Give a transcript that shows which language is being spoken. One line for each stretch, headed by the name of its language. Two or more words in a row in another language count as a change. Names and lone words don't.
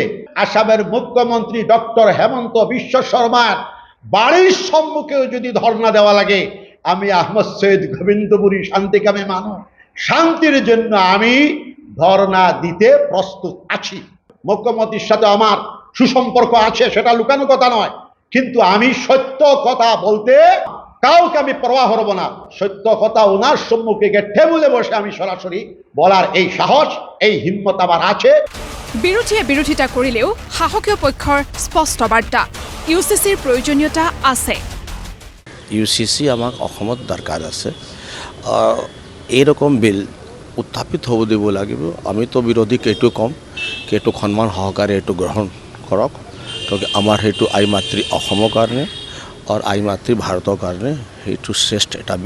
Bangla: আসামের মুখ্যমন্ত্রী ডক্টর হেমন্ত বিশ্ব শর্মার বাড়ির সম্মুখেও যদি ধর্ণা দেওয়া লাগে, আমি আহমদ সৈয়দ গোবিন্দপুরী শান্তিকামী মানুষ, শান্তির জন্য আমি ধর্ণা দিতে প্রস্তুত আছি। মুখ্যমন্ত্রীর সাথে আমার সুসম্পর্ক আছে, সেটা লুকানো কথা নয়, কিন্তু আমি সত্য কথা বলতে কাউকে আমি পরোয়া করব না। সত্য কথা ওনার সম্মুখে গিয়ে টেবিলে বসে আমি সরাসরি বলার এই সাহস, এই হিম্মত আমার আছে।
Assamese: বিৰোধীয়ে বিৰোধিতা কৰিলেও শাসকীয় পক্ষৰ স্পষ্ট বাৰ্তা, UCCৰ প্ৰয়োজনীয়তা আছে। UCC আমাক অসমত দৰকাৰ আছে। এইরকম বিল উত্থাপিত হ'ব দিব লাগিব। আমিতো বিৰোধীক এইটো ক'ম কি এইটো সন্মান সহকাৰে এইটো গ্ৰহণ কৰক, কিয় আমাৰ সেইটো আই মাতৃ অসমৰ কাৰণে আৰু আই মাতৃ ভাৰতৰ কাৰণে সেইটো শ্ৰেষ্ঠ এটা বিল।